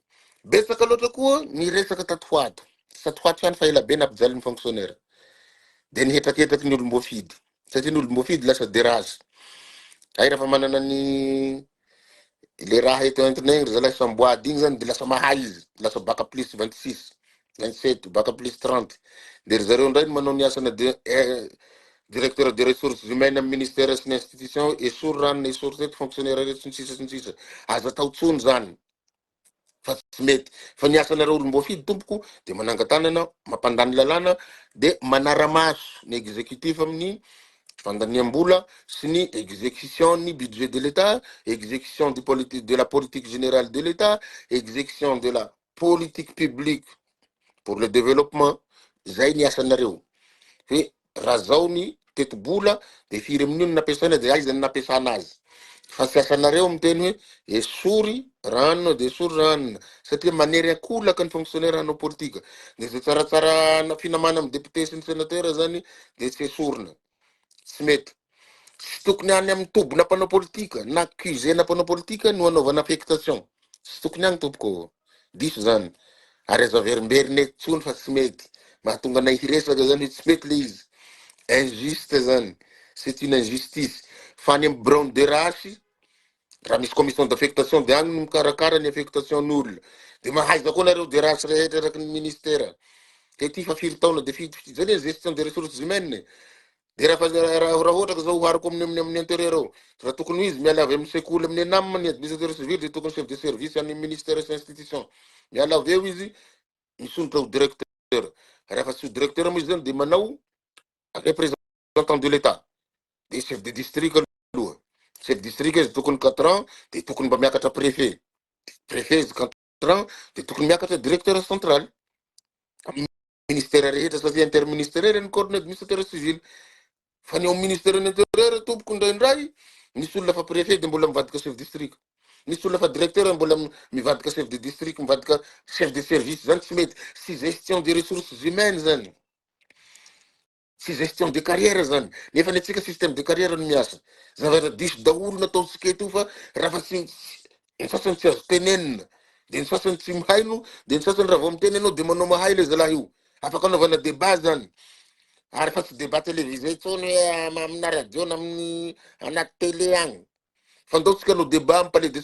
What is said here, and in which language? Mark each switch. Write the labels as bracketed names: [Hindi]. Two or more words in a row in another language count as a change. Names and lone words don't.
[Malagasy] Betsaka loatra koa ny resaka tatoato. Tatoato ihany fa ela be nampijaly ny fonctionnaire. De nihetraketraky ny olom-boafidy. Satria ny olom-boafidy lasa derage. Ay raha fa manana ny le raha eto entinay ry zalahy samboady igny zany de lasa mahay izy, lasa bac plus 26, 27, bac plus 30. De ry zareo ndray manao ny asana [French] directeur des ressources humaines [Malagasy] amin'ny ministère sy ny institution, esory ranony, esory teto fonctionnaire reto sy ny sisa. Aza tao tsony zany. Fa tsy mety. Fa ny asanareo olom-boafidy tompoko de manangatanana, mampandany lalàna, de manara-maso ny exécutif amin'ny fandaniam-bola sy ny exécution ny [French] budget de l'État, exécution de la politique générale de l'État, exécution de la politique publique pour le développement. [Malagasy] Zay ny asanareo. Hoe raha zao ny teti-bola de firy amin'io ny nampiasaina de aiza ny nampiasana azy. Fa tsy asanareo miteny hoe esory ranona de esory ranona. Satria manery akolaka ny fonctionnaire hanao politika. De zay tsaratsara finamana amin'ny député sy ny sénateur zany de tsy esorina. Tsy mety. Tsy tokony any amin'ny tobona mpanao politika na accusena mpanao politika no anaovana affectation. Tsy tokony any tompoko. Diso zany. Ary aza verimberiny eto tsony fa tsy mety. Mahatonga anay hiresaka zany tsy mety le izy. Injuste zany. [French] C'est une injustice. [Malagasy] Fa any amin'ny Brown de Rache, raha misy [French] commission d'affectation [Malagasy] de agny no mikarakara ny affectation'olona de mahaiza koa nareo de rasy rehetra araky ny ministera ke ty fa 4 taona de zany hoe [French] gestion des ressources humaines [Malagasy] de raha ohatra ka zao ohariko amin'ny intérieur ao raha tokony izy miala avy amin'ny sekoly amin'ny enam ny [French] administrateur civil [Malagasy] de tokony [French] chef de service [Malagasy] any ministère sy institution miala avy eo izy misondrotra ho directeur rehefa tsy ho directeur mo izy zany de manao [French] représentant de l'état de chef de [Malagasy] district aloha [French] chef de district [Malagasy] izy tokony [French] 4 ans [Malagasy] de tokony mba miakatra préfet izy [French] 4 ans [Malagasy] de tokony miakatra [French] directeur central [Malagasy] ministère rehetra satria interministériel ny [French] corps administrateur civil [Malagasy] fa ny ao [French] ministère intérieur [Malagasy] tompoko indraindray misy olona fa préfet de mbola mivadika [French] chef district [Malagasy] misy olona fa directeur mbola mivadika [French] chef de district [Malagasy] mivadika [French] chef de service [Malagasy] zany tsy mety sy [French] gestion des ressources humaines [Malagasy] zany sy [French] gestion de carrière [Malagasy] zany nefa ny atsika [French] système de carrière [Malagasy] no miasa zavatra diso daholo nataotsika eto fa raha fa tsy ny sasany tsy azo tenenina de ny sasany tsy mihaino de ny sasany raha vao mitenenao de manao mahay le zalahy io afaka anaovana débat zany ary fa tsy [French] débat télévisé [Malagasy] tsony hoe amina radio na amin'ny anaty télé agny fa ndaotsika no débat amin'ny [French] palais de